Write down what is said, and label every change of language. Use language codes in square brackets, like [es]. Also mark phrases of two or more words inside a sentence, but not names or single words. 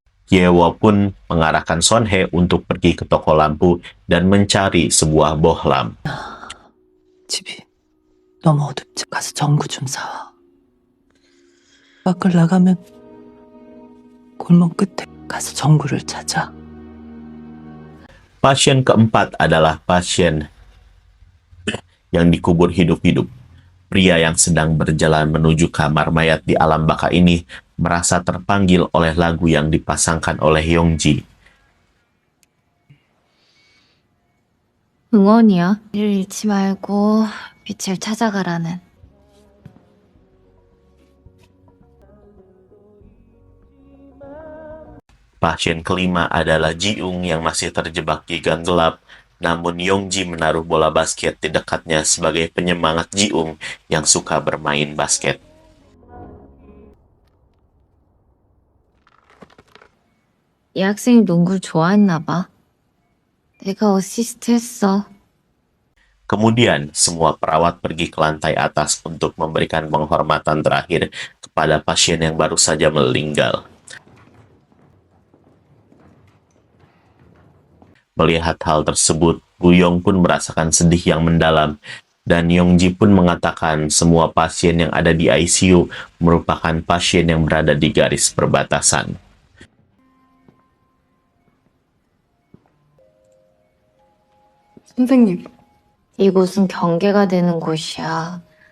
[id] Hyewo pun mengarahkan Son Hye untuk pergi ke toko lampu dan mencari sebuah bohlam. [ko] 집이 너무 어둡지. 가서 전구 좀 사와. 밖을 나가면 골목 끝에 가서 전구를 찾아. [id] Pasien keempat adalah pasien yang dikubur hidup-hidup. Pria yang sedang berjalan menuju kamar mayat di alam baka ini merasa terpanggil oleh lagu yang dipasangkan oleh Yongji. [ko] 응원이야. 일을 잃지 말고 빛을 찾아가라는. [id] Pasien kelima adalah Ji-ung yang masih terjebak di gang gelap, namun Yongji menaruh bola basket di dekatnya sebagai penyemangat Ji-ung yang suka bermain basket. [ko] 이 학생이 농구를 좋아했나 봐. 내가 어시스트했어. [id] Kemudian, semua perawat pergi ke lantai atas untuk memberikan penghormatan terakhir kepada pasien yang baru saja meninggal. Melihat hal tersebut, Guyong pun merasakan sedih yang mendalam, dan Yongji pun mengatakan semua pasien yang ada di ICU merupakan pasien yang berada di garis perbatasan. [ko] 선생님, 이곳은 경계가 되는 곳이야.